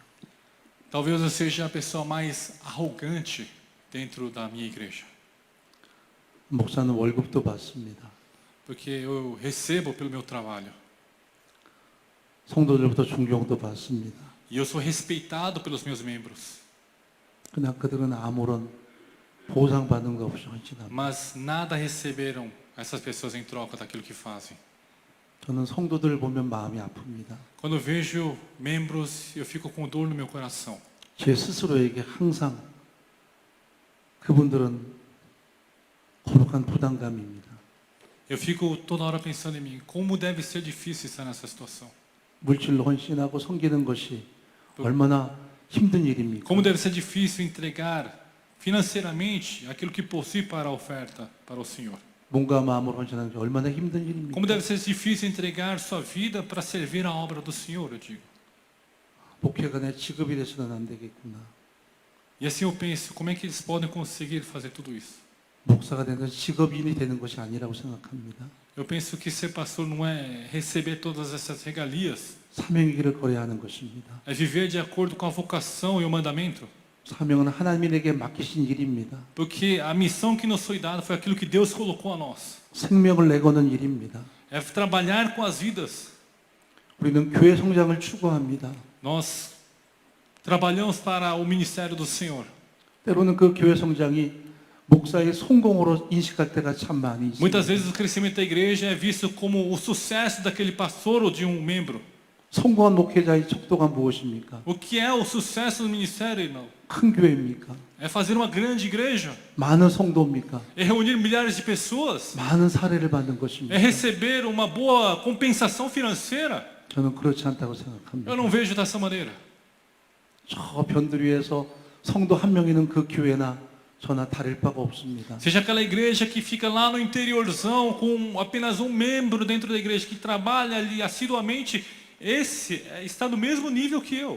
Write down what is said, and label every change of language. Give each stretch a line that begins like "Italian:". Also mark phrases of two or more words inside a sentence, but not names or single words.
Portuguese: Talvez eu seja a pessoa mais arrogante dentro da minha igreja.
Korean: 목사는 월급도 받습니다.
Portuguese: Porque eu recebo pelo meu trabalho.
Korean: 성도들부터 존경도 받습니다.
Portuguese: E eu sou respeitado pelos meus membros.
Korean: 그러나 그들은 아무런 보상받은 거 없이 헌신합니다.
Portuguese: Mas nada receberam essas pessoas em troca daquilo que fazem.
Korean: 저는 성도들을 보면 마음이 아픕니다.
Portuguese: Quando eu vejo membros, eu fico com dor no meu coração.
Korean: 제 스스로에게 항상 그분들은 거룩한 부담감입니다.
Portuguese: Eu fico toda hora pensando em mim, como deve ser difícil estar nessa situação.
Korean: 물질로 헌신하고 섬기는 것이 얼마나 힘든 일입니까?
Portuguese: Como deve ser difícil entregar financeiramente aquilo que possui para a oferta para o Senhor.
Korean: 몸과 마음으로 헌신하는 게 얼마나 힘든 일입니까?
Portuguese: Como deve ser difícil entregar sua vida para servir a obra do Senhor, eu digo.
Korean: 목회가 내 직업이 돼서는 안 되겠구나.
Portuguese: E assim eu penso, como é que eles podem conseguir fazer tudo isso?
Korean: 목사가 되는 것은 직업인이 되는 것이 아니라고 생각합니다.
Portuguese: Eu penso que ser pastor não é receber todas essas regalias,
Korean: 사명의 길을 걸어야 하는 것입니다.
Portuguese: é viver de acordo com a vocação e o mandamento.
Korean: 사명은 하나님에게 맡기신 일입니다.
Portuguese: Porque a missão que nos foi dada foi aquilo que Deus colocou a nós.
Korean: 생명을 내거는 일입니다.
Portuguese: É trabalhar com as vidas.
Korean: 우리는 교회 성장을 추구합니다.
Portuguese: Nós trabalhamos para o ministério do Senhor.
Korean: 때로는 그 교회 성장이 목사의 성공으로 인식할 때가 참 많이
Portuguese: Muitas
Korean: 있습니다.
Portuguese: vezes o crescimento da igreja é visto como o sucesso daquele pastor ou de um membro.
Korean: 성공한 목회자의 척도가 무엇입니까?
Portuguese: O que é o sucesso do ministério, irmão?
Korean: 큰 교회입니까?
Portuguese: É fazer uma grande igreja,
Korean: 많은 성도입니까?
Portuguese: é reunir milhares de pessoas,
Korean: 많은 사례를 받는
Portuguese: é
Korean: 것입니까?
Portuguese: receber uma boa compensação financeira.
Korean: 저는 그렇지 않다고
Portuguese: Eu
Korean: 생각합니다.
Portuguese: não vejo dessa maneira.
Korean: 저 변들 위에서 성도 한 명 있는 그 교회나 저나 다를 바가 없습니다.
Portuguese: Seja aquela igreja que fica lá no interiorzão com apenas um membro dentro da igreja que trabalha ali assiduamente, esse está no mesmo nível que eu.